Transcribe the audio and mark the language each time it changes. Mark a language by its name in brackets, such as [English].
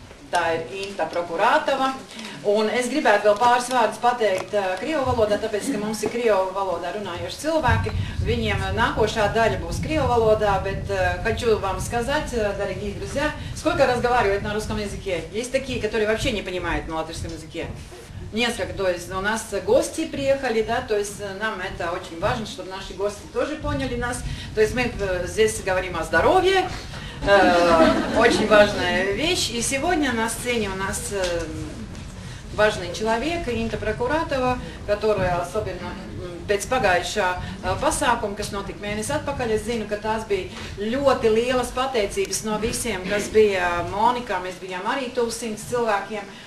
[Latvian] Tā ir Inta Prokurātova, un es gribētu vēl pāris vārdus pateikt krievu valodā, tāpēc, ka mums ir krievu valodā runājoši cilvēki. Viņiem нахоšā daļа būs krievu valodā, bet [Russian] хочу вам сказать, дорогие друзья, сколько разговаривают на русском языке. Есть такие, которые вообще не понимают на латышском языке. Несколько, то есть у нас гости приехали, да, то есть нам это очень важно, чтобы наши гости тоже поняли нас. То есть мы здесь говорим о здоровье. Очень важная вещь. И сегодня на сцене у нас важный человек, [Latvian] Inta Prokurātova, [Russian] которая особенно [Latvian] pēc pagājušā pasākuma, kas notika mēnesi atpakaļ, es zinu, ka tās bija ļoti lielas pateicības no visiem, kas bija Monikā, mēs bijām arī tuvu 100 cilvēkiem.